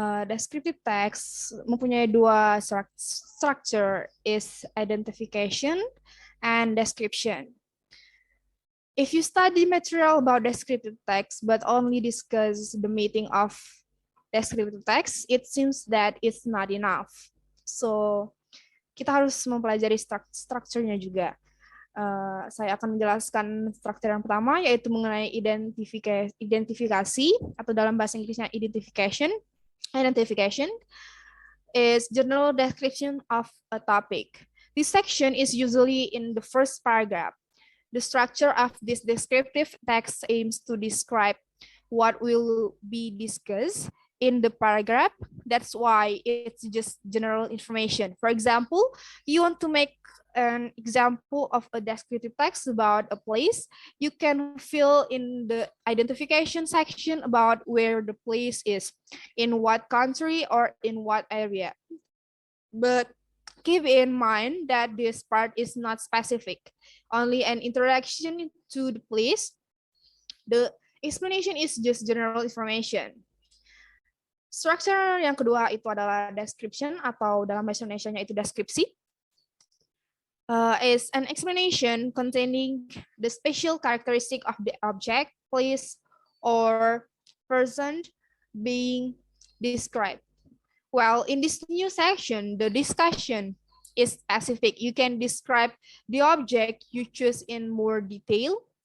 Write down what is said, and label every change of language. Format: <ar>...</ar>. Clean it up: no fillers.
<en>Descriptive text</en> <id>mempunyai dua</id> <en>structure, is identification and description. If you study material about descriptive text but only discuss the meaning of descriptive text, it seems that it's not enough.</en> <id>So kita harus mempelajari strukturnya juga. Saya akan menjelaskan struktur yang pertama, yaitu mengenai identifikasi atau dalam bahasa Inggrisnya identification.</id> <en>is general description of a topic. This section is usually in the first paragraph. The structure of this descriptive text aims to describe what will be discussed in the paragraph. That's why it's just general information. For example, you want to make an example of a descriptive text about a place, you can fill in the identification section about where the place is, in what country or in what area. But keep in mind that this part is not specific, only an introduction to the place. The explanation is just general information.</en> <id>Structure yang kedua itu adalah description atau dalam bahasa Indonesia-nya itu deskripsi.</id> <en>Is an explanation containing the special characteristic of the object, place, or person being described. Well, in this new section, the discussion is specific. You can describe the object you choose in more detail.</en>